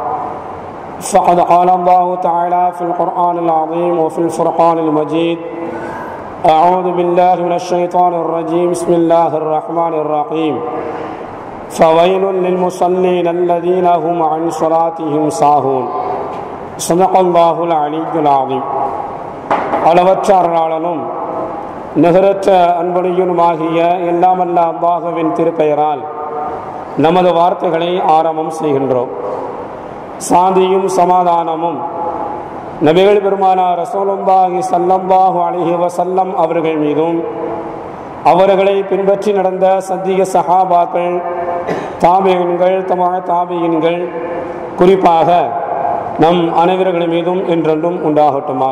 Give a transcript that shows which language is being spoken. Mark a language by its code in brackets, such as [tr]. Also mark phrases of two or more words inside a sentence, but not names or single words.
[ar] فقد قال الله تعالى في القرآن العظيم وفي الفرقان المجيد أعوذ بالله من الشيطان الرجيم بسم الله الرحمن الرحيم فويل للمصلين الذين هم عن صلاتهم ساهون صدق الله العلي العظيم. [ta] அளவற்ற அருளாளனும் நிகரற்ற அன்புடையனுமாகிய எல்லாமல்ல அல்லாஹ்வின் திருப்பெயரால் நமது வார்த்தைகளை ஆரம்பம் செய்கின்றோம். சாந்தியும் சமாதானமும் நபிகள் பெருமானார் [ar] رسول الله صلى الله عليه وسلم [ta] அவர்கள் மீதும் அவர்களை பின்பற்றி நடந்த சத்திய சஹாபாக்கள், தாபிஈன்கள், தாபிஈன்கள், குறிப்பாக நம் அனைவர்கள் மீதும் என்றென்றும் உண்டாகட்டுமாக.